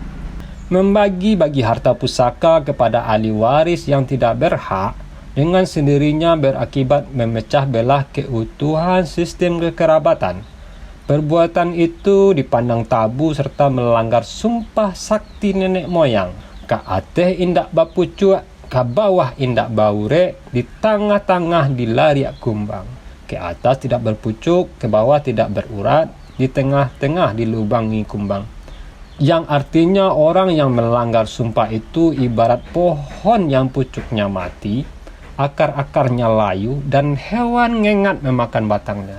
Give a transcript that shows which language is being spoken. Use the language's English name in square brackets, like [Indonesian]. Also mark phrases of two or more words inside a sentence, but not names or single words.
[Indonesian] Membagi-bagi harta pusaka kepada ahli waris yang tidak berhak dengan sendirinya berakibat memecah belah keutuhan sistem kekerabatan. Perbuatan itu dipandang tabu serta melanggar sumpah sakti nenek moyang. [Minangkabau] Ka ateh indak bapucuk, ka bawah indak baure, di tengah-tengah dilariak kumbang. [Indonesian] Ke atas tidak berpucuk, ke bawah tidak berurat, di tengah-tengah dilubangi kumbang. Yang artinya orang yang melanggar sumpah itu ibarat pohon yang pucuknya mati, akar-akarnya layu, dan hewan ngengat memakan batangnya.